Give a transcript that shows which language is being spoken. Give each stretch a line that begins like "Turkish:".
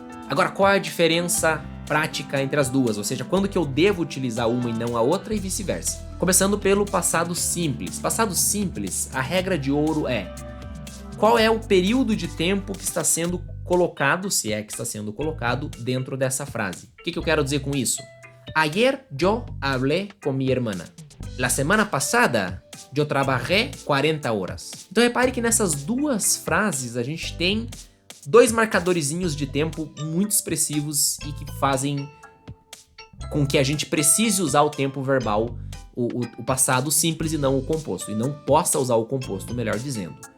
Portuguese: Agora, qual é a diferença prática entre as duas? Ou seja, quando que eu devo utilizar uma e não a outra e vice-versa? Começando pelo passado simples. Passado simples, a regra de ouro é: qual é o período de tempo que está sendo colocado, se é que está sendo colocado, dentro dessa frase? O que eu quero dizer com isso?
Spanish: Ayer yo hablé con mi hermana. La semana pasada yo trabajé 40 horas.
Portuguese: Então repare que nessas duas frases a gente tem dois marcadorzinhos de tempo muito expressivos e que fazem com que a gente precise usar o tempo verbal, o passado simples e não o composto, e não possa usar o composto, melhor dizendo.